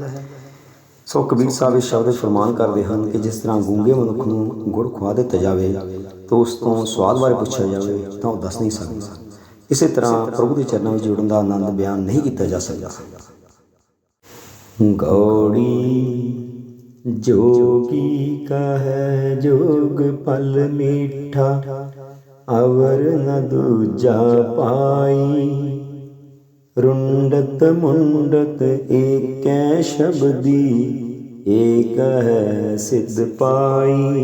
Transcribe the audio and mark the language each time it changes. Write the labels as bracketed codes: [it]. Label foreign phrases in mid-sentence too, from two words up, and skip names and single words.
[pa] ਸੋ ਕਬੀਰ ਸਾਹਿਬ ਇਸ ਸ਼ਬਦ ਫਰਮਾਨ ਕਰਦੇ ਹਨ ਕਿ ਜਿਸ ਤਰ੍ਹਾਂ ਗੂੰਗੇ ਮਨੁੱਖ ਨੂੰ ਗੁੜ ਖਵਾ ਦਿੱਤਾ ਜਾਵੇ ਤਾਂ ਉਸ ਤੋਂ ਸਵਾਦ ਬਾਰੇ ਪੁੱਛਿਆ ਜਾਵੇ ਤਾਂ ਉਹ ਦੱਸ ਨਹੀਂ ਸਕਦਾ। ਇਸੇ ਤਰ੍ਹਾਂ ਪ੍ਰਭੂ ਦੇ ਚਰਨਾਂ ਵਿੱਚ ਜੁੜਨ ਦਾ ਆਨੰਦ ਬਿਆਨ ਨਹੀਂ ਕੀਤਾ ਜਾ ਸਕਦਾ। ਗੌੜੀ ਜੋਗੀ ਕਾ ਹੈ ਜੋਗ ਪਲ ਮੀਠਾ, ਅਵਰ ਨ ਦੂਜਾ ਪਾਈ। ਰੁੰਡਤ ਮੁੰਡਤ ਏਕ ਸ਼ਬਦੀ, ਏਕ ਹੈ ਸਿੱਧ ਪਾਈ।